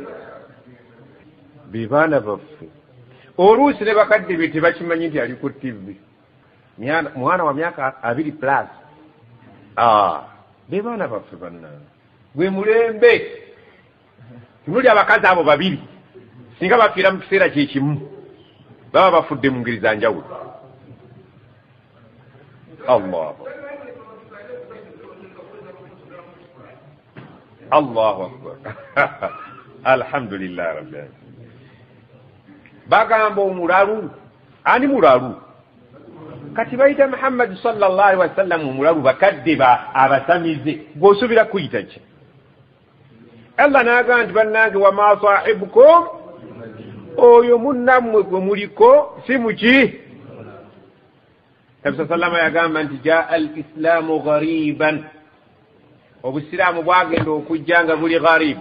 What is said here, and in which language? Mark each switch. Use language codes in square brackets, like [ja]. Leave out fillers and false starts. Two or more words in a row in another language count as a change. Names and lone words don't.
[lg] Be baana baffe oluusi ne bakadde be tebakimanyi nti ali ku TV mwana wa myaka 2+. Be baana baffe bannange gwe mulembe. Tunuli abakazi abo babiri singa bafiira mu kiseera kyekimu baba bafudde mu ngeri za njawulo. [ar] الله أكبر الحمد لله رب العالمين. [lg] Bagamba omulalu ani mulalu kati bayita Muhammad [ar] صلى الله عليه وسلم [lg] omulalu bakadde ba abasamize gwosuubira kuyita ki? Allah n'agamba nti bannange [ar] وما صاحبكم [lg] oyo munnammwe gwe muliko si muki. Nabi sallama yagamba nti [ar] جاء الإسلام غريبا, [lg] obusiraamu bwagenda okujja nga buli gharib.